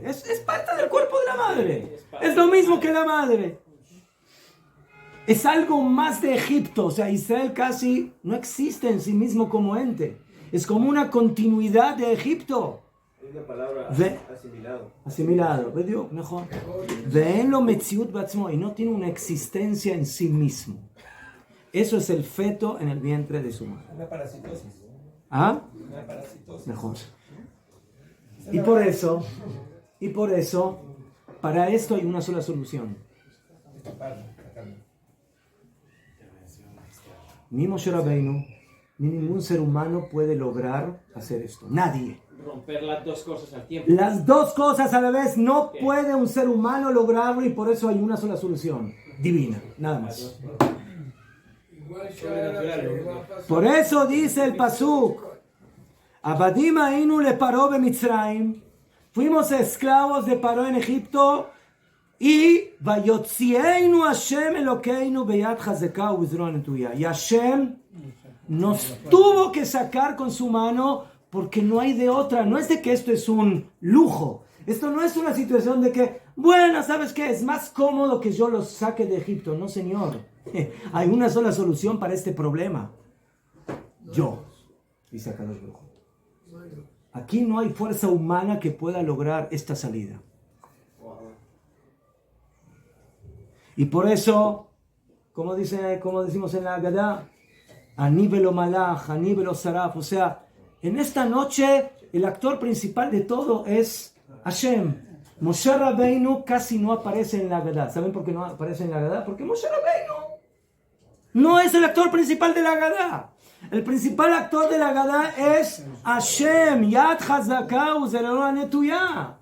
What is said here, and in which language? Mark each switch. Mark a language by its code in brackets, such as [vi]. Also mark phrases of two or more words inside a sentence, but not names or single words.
[es] Es parte del cuerpo de la madre. Es lo mismo que la madre. Es algo más de Egipto. O sea, Israel casi no existe en sí mismo como ente. Es como una continuidad de Egipto. Es la palabra asimilado. Asimilado, ¿ves? Mejor. [he] ואין לו מציאות בעצמו, [es] y no tiene una existencia en sí mismo. Eso es el feto en el vientre de su madre. Una parasitosis. ¿Ah? Una parasitosis. Mejor. Y por eso, para esto hay una sola solución. Ni Moshe Rabbeinu, ni ningún ser humano puede lograr hacer esto. Nadie. Romper las dos cosas al tiempo. Las dos cosas a la vez no puede un ser humano lograrlo, y por eso hay una sola solución. Divina. Nada más. Por eso dice el pasuk, [he] עבדים היינו לפרעה במצרים, [es] fuimos esclavos de Paró en Egipto, y [he] ויוציאנו השם אלוקינו ביד חזקה ובזרוע נטויה. [es] Y Hashem nos tuvo que sacar con su mano, porque no hay de otra. No es de que esto es un lujo. Esto no es una situación de que, bueno, ¿sabes qué? Es más cómodo que yo los saque de Egipto. No, señor. Hay una sola solución para este problema. Yo, dice [he] הקדוש ברוך הוא. [es] Aquí no hay fuerza humana que pueda lograr esta salida. Y por eso, como decimos en la Agadá, [he] אני ולא מלאך אני ולא שרף. [es] O sea, en esta noche el actor principal de todo es Hashem. Moshe Rabbeinu casi no aparece en la Agadá. ¿Saben por qué no aparece en la Agadá? Porque Moshe Rabbeinu no es el actor principal de la Agadá. El principal actor de la Agadá es Hashem, [he] יד חזקה וזרוע נטויה.